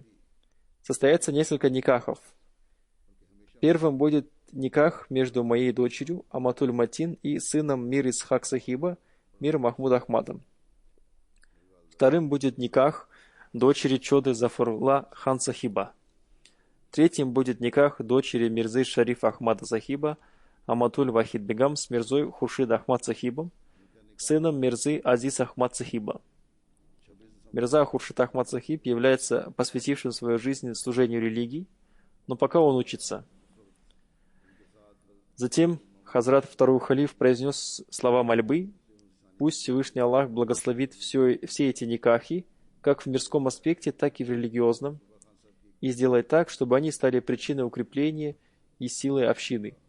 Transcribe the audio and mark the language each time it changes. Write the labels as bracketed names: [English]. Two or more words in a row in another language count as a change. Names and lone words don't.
[Russian] Состоятся несколько никахов. Первым будет никах между моей дочерью Аматуль Матин и сыном Мир Исхак Сахиба, Мир Махмуд Ахмадом. Вторым будет никах дочери Чоды Зафарулла Хан Сахиба. Третьим будет никах дочери Мирзы Шариф Ахмада Сахиба, Аматуль Вахид Бегам с Мирзой Хуршид Ахмад Сахибом, сыном Мирзы Азиз Ахмад Сахиба. Мирза Хуршид Ахмад Сахиб является посвятившим свою жизнь служению религии, но пока он учится. Затем Хазрат второй халиф произнес слова мольбы: «Пусть Всевышний Аллах благословит все эти никахи, как в мирском аспекте, так и в религиозном, и сделает так, чтобы они стали причиной укрепления и силы общины».